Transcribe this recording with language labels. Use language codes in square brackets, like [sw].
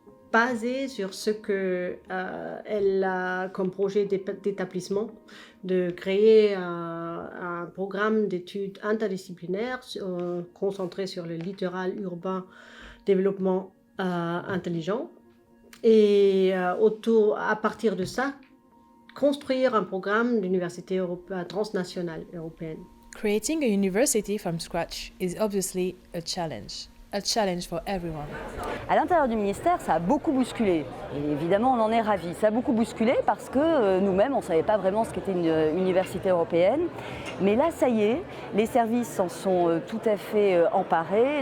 [fr] baser sur ce qu'elle a comme projet d'établissement, de créer un programme d'études interdisciplinaires concentré sur le littoral urbain, développement intelligent, et à partir de ça, construire un programme d'université transnationale européenne. [en] Creating a university from scratch is obviously a challenge for everyone. [fr] À l'intérieur du ministère, ça a beaucoup bousculé. Et évidemment, on en est ravis. Ça a beaucoup bousculé parce que nous-mêmes, on ne savait pas vraiment ce qu'était une université européenne. Mais là, ça y est, les services s'en sont tout à fait emparés.